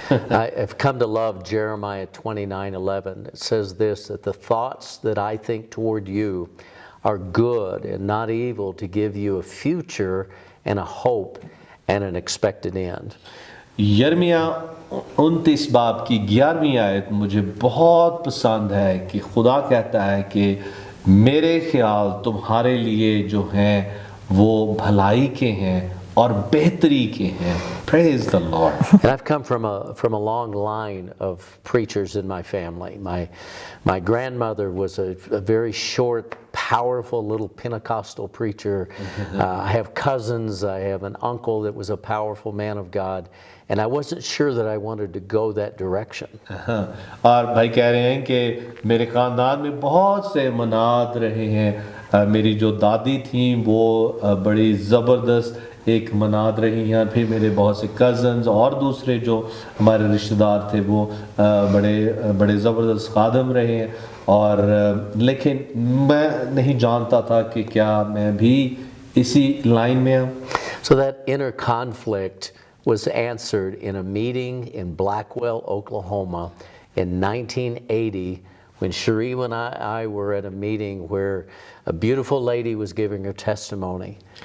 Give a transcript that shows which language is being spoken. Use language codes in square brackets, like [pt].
[en] I've come to love Jeremiah 29:11. It says this, that the thoughts that I think toward you are good and not evil, to give you a future and a hope and an expected end. [hi] यर्मिया 29 बाब की 11वीं आयत मुझे बहुत पसंद है कि खुदा कहता है कि मेरे ख्याल तुम्हारे लिए जो हैं वो भलाई के हैं और बेहतरी के हैं. [en] Praise the Lord. And I've come from a long line of preachers in my family. My grandmother was a very short, powerful little Pentecostal preacher. I have cousins. I have an uncle that was a powerful man of God. And I wasn't sure that I wanted to go that direction. [hi] और भाई कह रहे हैं कि मेरे ख़ानदान में बहुत से मनात रहे हैं. मेरी जो दादी थी वो बड़ी ज़बरदस्त एक मनात रही हैं. फिर मेरे बहुत से कज़न्स और दूसरे जो हमारे रिश्तेदार थे वो बड़े ज़बरदस्त खादम रहे हैं. और लेकिन मैं नहीं जानता था कि क्या मैं भी इसी लाइन में हूँ. [en] So that inner conflict was answered in a meeting in Blackwell, Oklahoma in 1980 when Sheree and I were at a meeting where a beautiful lady was giving her testimony.